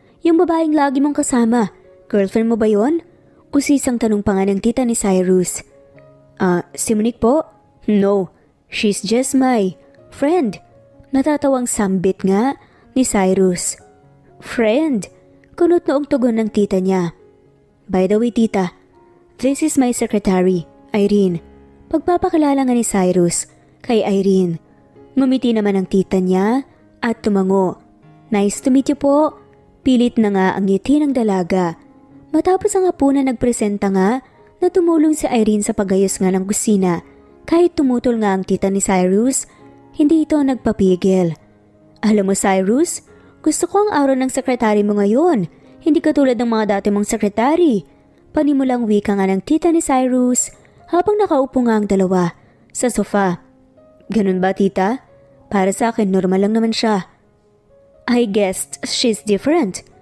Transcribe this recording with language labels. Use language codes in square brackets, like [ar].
[tl] Yung babaeng lagi mong kasama, girlfriend mo ba yon? Usisang tanong pa nga ng tita ni Cyrus. Si Monique po? [en] No, she's just my friend. [tl] Natatawang sambit nga ni Cyrus. Friend? Kunot noong tugon ng tita niya. [en] By the way tita, this is my secretary, Irene. [tl] Pagpapakilala nga ni Cyrus kay Irene. Ngumiti naman ang tita niya at tumango. [en] Nice to meet you [tl] po. Pilit na nga ang ngiti ng dalaga. Matapos ang hapunan nagpresenta nga na tumulong si Irene sa pagayos nga ng kusina. Kahit tumutol nga ang tita ni Cyrus, hindi ito nagpapigil. Alam mo Cyrus, gusto ko ang araw ng sekretary mo ngayon. Hindi katulad ng mga dati mong sekretary. Panimulang wika nga ng tita ni Cyrus habang nakaupo nga ang dalawa sa sofa. Ganun ba tita? Para sa akin normal lang naman siya. [en] I guessed she's different.